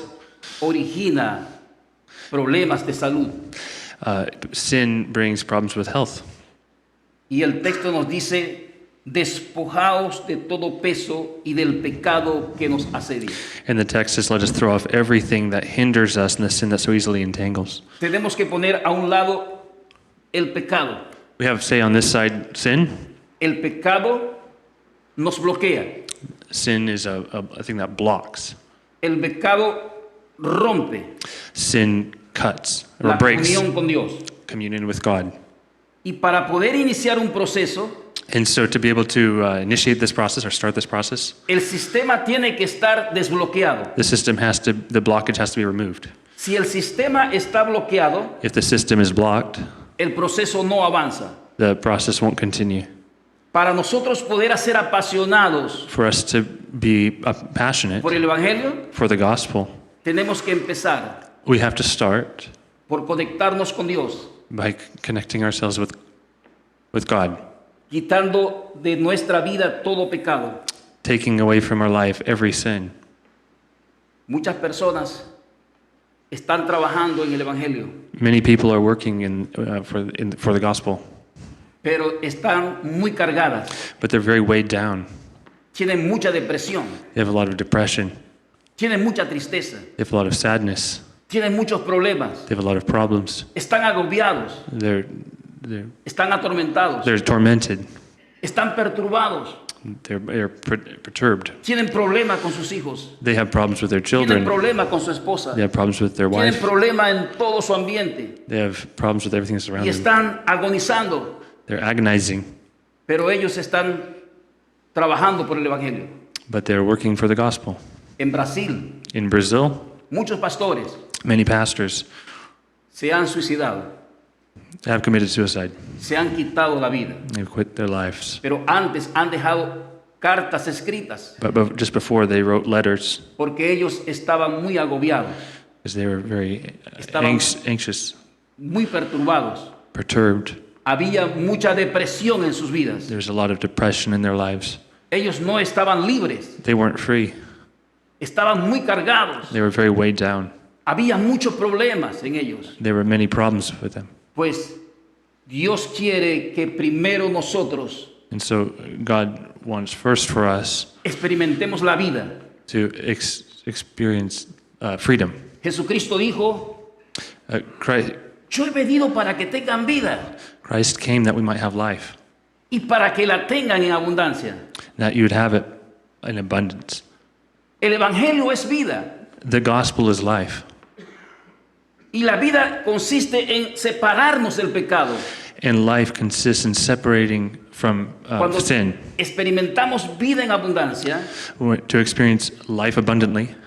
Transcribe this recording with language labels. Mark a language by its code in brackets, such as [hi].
[es] pecado origina problemas de salud. [en] Sin brings problems with health. [es] Y el texto nos dice, despojaos de todo peso y del pecado que nos asedia. [en] And the text says, let us throw off everything that hinders us and the sin that so easily entangles. [es] Tenemos que poner a un lado el pecado. [en] We have, say, on this side, sin. [es] El pecado nos bloquea. [en] Sin is a thing that blocks. [es] El pecado rompe [en] Sin cuts or [es] la [en] breaks [es] comunión con Dios. [en] communion with God. [es] Y para poder iniciar un proceso, [en] And so to be able to initiate this process or start this process, [es] el sistema tiene que estar desbloqueado. [en] the blockage has to be removed. [es] Si el sistema está bloqueado, [en] If the system is blocked, [es] el proceso no avanza. [en] the process won't continue. [es] Para nosotros poder ser apasionados [en] For us to be passionate [es] por el Evangelio, [en] for the gospel, [es] tenemos que empezar [en] we have to start [es] por conectarnos con Dios, [en] by connecting ourselves with God, [es] quitando de nuestra vida todo pecado. [en] taking away from our life every sin. [es] Muchas personas están trabajando en el Evangelio, [en] Many people are working for the gospel, [es] pero están muy cargadas, [en] but they're very weighed down. [es] tienen mucha depresión, [en] They have a lot of depression. [es] tienen mucha tristeza, [en] They have a lot of sadness. [es] tienen muchos problemas, [en] They have a lot of problems. [es] están agobiados, [en] They're [es] están atormentados, [en] tormented. [es] están perturbados, [en] They're perturbed. [es] tienen problemas con sus hijos, [en] They have problems with their [es] tienen [en] children. [es] problemas con su esposa, [en] They have problems with their [es] tienen [en] wife. [es] problemas en todo su ambiente [en] They have problems with everything that's [es] y [en] around them. [es] están agonizando, [en] They're agonizing, [es] pero ellos están trabajando por el Evangelio. [en] but they're working for the gospel. [es] En Brasil, [en] In Brazil, [es] muchos pastores [en] many pastors [es] se han suicidado, [en] have committed suicide. [es] se han quitado la vida, [en] They've quit their lives. [es] pero antes han dejado cartas escritas [en] But just before, they wrote letters [es] porque ellos estaban muy agobiados, [en] because they were very [es] Estaban- [en] anxious, [es] muy perturbados. [en] perturbed. [es] Había mucha depresión en sus vidas. [en] There's a lot of depression in their lives. [es] Ellos no estaban libres, [en] They weren't free. [es] estaban muy cargados. [en] They were very weighed down. [es] Había muchos problemas en ellos. [en] There were many problems with them. [es] Pues Dios quiere que primero nosotros [en] And so God wants first for us [es] experimentemos la vida. [en] to experience freedom. [es] Jesucristo dijo, [en] Christ [es] yo he venido para que tengan vida [en] came that we might have life, [es] y para que la tengan en abundancia. [en] that you would have it in abundance. [es] El Evangelio es vida [en] The gospel is life. [es] y la vida consiste en separarnos del pecado. [en] And life consists in separating from [es] Cuando [en] sin. [es] experimentamos vida en abundancia, [en] To experience life abundantly,